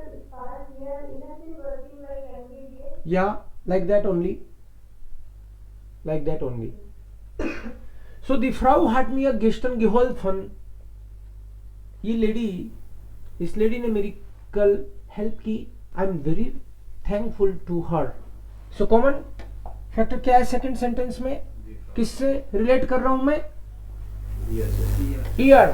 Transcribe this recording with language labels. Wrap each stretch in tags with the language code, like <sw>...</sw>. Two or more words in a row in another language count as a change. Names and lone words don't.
<en>yeah, like that only. like that only. So the</en> <de>Frau hat mir gestern geholfen.</de> <hi>ये लेडी, इस लेडी ने मेरी कल हेल्प की.</hi> <en>I am very thankful to her.</en> <hi>सो</hi> <en>common factor</en> <hi>क्या है</hi> <en>second sentence</en> <hi>में? किससे रिलेट कर रहा हूं मैं? ईयर.</hi>